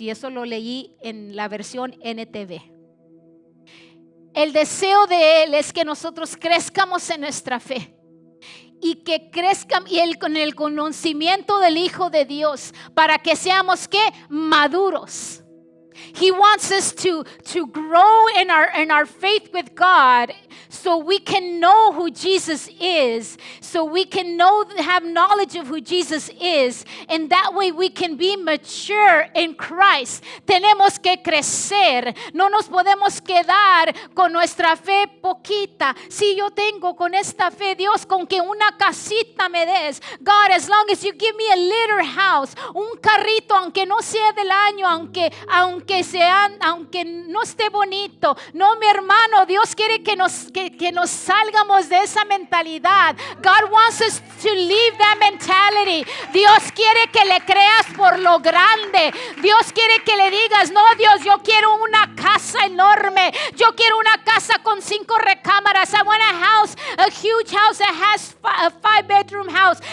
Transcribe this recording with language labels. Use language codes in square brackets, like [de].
[es] Y eso lo leí en la versión NTV. El deseo de Él es que nosotros crezcamos en nuestra fe y que crezcan con el conocimiento del Hijo de Dios, para que seamos ¿qué? Maduros. [en] He wants us to grow in our faith with God, so we can know who Jesus is, so we can have knowledge of who Jesus is, and that way we can be mature in Christ. [es] Tenemos que crecer, no nos podemos quedar con nuestra fe poquita. Si yo tengo con esta fe, Dios, con que una casita me des, [en] God, as long as you give me a little house, [es] un carrito, aunque no sea del año, aunque no esté bonito. No, mi hermano, Dios quiere que nos salgamos de esa mentalidad. [en] God wants us to leave that mentality. [es] Dios quiere que le creas por lo grande. Dios quiere que le digas, no, Dios, yo quiero una casa enorme. Yo quiero una casa con 5 recámaras. [en] I want a huge house that has a 5-bedroom house.